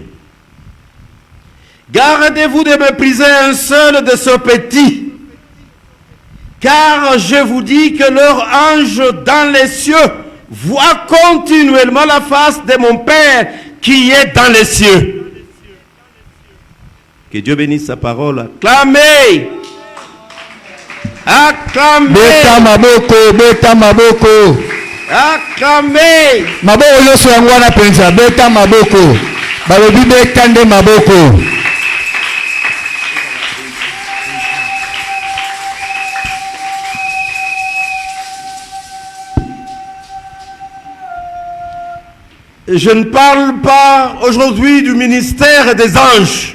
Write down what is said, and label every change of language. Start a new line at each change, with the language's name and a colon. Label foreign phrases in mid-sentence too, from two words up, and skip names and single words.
French: Gardez-vous de mépriser un seul de ce petit, car je vous dis que leur ange dans les cieux voit continuellement la face de mon Père qui est dans les cieux. Que Dieu bénisse sa parole. Acclamez! Acclamez!
Lingala: Beta maboko, beta maboko.
French: Acclamez!
Lingala: Maboko yoso yango wana penza, beta maboko. Balobi beta nde maboko.
French: Je ne parle pas aujourd'hui du ministère des anges.